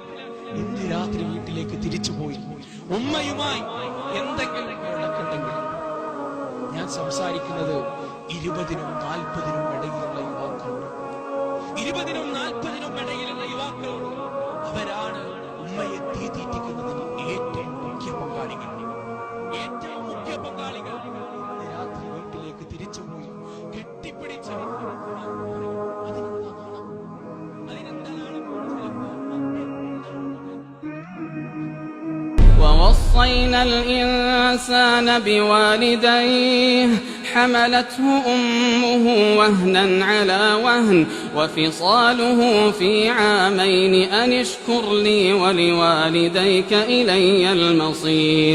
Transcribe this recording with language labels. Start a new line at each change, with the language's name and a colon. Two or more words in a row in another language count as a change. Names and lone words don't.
Malayalam: ഇന്ന് രാത്രി വീട്ടിലേക്ക് തിരിച്ചുപോയി ഉമ്മയുമായി എന്തെങ്കിലും ഉണ്ടെങ്കിൽ, ഞാൻ സംസാരിക്കുന്നത് 20-നും 40-നും ഇടയിലുള്ള യുവാക്കളോട്. അവരാണ് ഉമ്മയെ തീറ്റിക്കുന്നതിന് ഏറ്റവും മുഖ്യ പങ്കാളികൾ. രാത്രി വീട്ടിലേക്ക് തിരിച്ചുപോയി കെട്ടിപ്പിടിച്ച്
Arabic: ووصينا الإنسان بوالديه حملته أمه وهنا على وهن وفصاله في عامين أن اشكر لي ولوالديك إلي المصير